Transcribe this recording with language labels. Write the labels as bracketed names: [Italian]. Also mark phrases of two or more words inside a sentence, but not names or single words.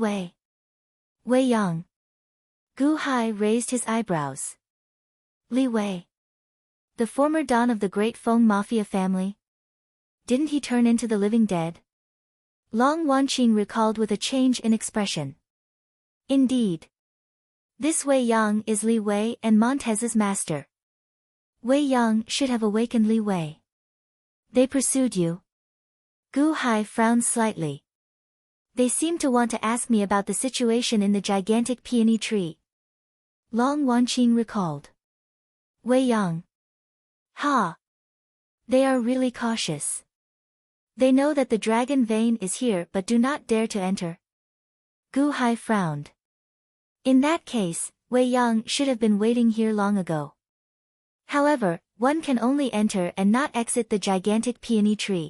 [English] Li Wei. Wei Yang. Gu Hai raised his eyebrows. Li Wei. The former don of the great Feng Mafia family? Didn't he turn into the living dead? Long Wanqing recalled with a change in expression. Indeed. This Wei Yang is Li Wei and Montez's master. Wei Yang should have awakened Li Wei. They pursued you? Gu Hai frowned slightly. They seemed to want to ask me about the situation in the gigantic peony tree. Long Wanqing recalled. Wei Yang. Ha! They are really cautious. They know that the dragon vein is here but do not dare to enter. Gu Hai frowned. In that case, Wei Yang should have been waiting here long ago. However, one can only enter and not exit the gigantic peony tree.